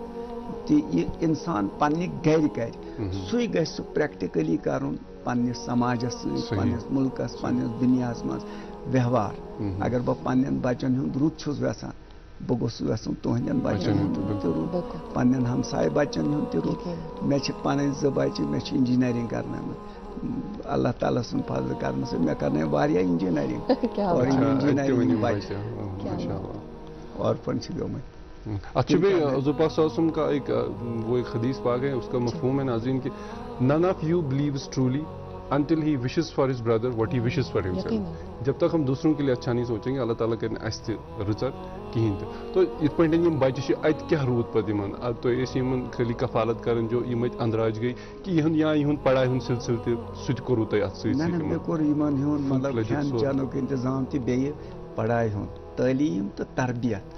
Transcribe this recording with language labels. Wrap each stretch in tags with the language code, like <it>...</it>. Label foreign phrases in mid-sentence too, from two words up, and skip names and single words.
<ks>تہِ یہِ انسان پننہِ گرِ کرِ سُے گژھِ سُہ پریکٹِکلی کرُن پننِس سماجس سۭتۍ، پننِس مُلکس، پننِس دُنیاہس منٛز ویوہار. اگر بہٕ پننٮ۪ن بچن ہُنٛد رُت چھُس یژھان، بہٕ گوٚژھُس یژھُن تُہنٛدٮ۪ن بچن ہُنٛد تہِ رُت، پننٮ۪ن ہمساے بچن ہُنٛد تہِ رُت. مےٚ چھِ پنٕنۍ 2 بچہِ، مےٚ چھِ انجینئرنگ کرنٲومٕژ اللہ تعالیٰ سُنٛد فضل کرنہٕ سۭتۍ. مےٚ کرنٲے واریاہ انجینئرنگ اور انجینئرنگ بچہِ آرفن چھِ گٔمٕتۍ.</ks> <ur>اچھا بھائی حضور پاک صلی اللہ علیہ وسلم کا ایک وہ ایک حدیث پاک ہے، اس کا مفہوم ہے ناظرین کہ</ur> <en>none of you believes truly until he wishes for his brother what he wishes for himself.</en> <ur>جب تک ہم دوسروں کے لیے اچھا نہیں سوچیں گے اللہ تعالیٰ کریں</ur> <ks>اسہِ تہِ رٕژر کِہیٖنۍ تہِ. تو یِتھ پٲٹھۍ یِم بچہِ چھِ اَتہِ کیٛاہ روٗد پتہٕ یِمن؟ تُہۍ ٲسۍ یِمن خٲلی کفالت کران جو یِم اَتہِ اندراج گٔے کہِ یِہُنٛد پڑھاے ہُنٛد سلسلہٕ تہِ سُہ تہِ کوٚروٕ تۄہہِ اتھ سۭتۍ سۭتۍ؟ مےٚ کوٚر یِمن ہُنٛد مطلب کھٮ۪ن چٮ۪نُک انتظام تہِ، بیٚیہِ پڑھاے ہُنٛد، تعلیٖم تہٕ تربیت.</ks>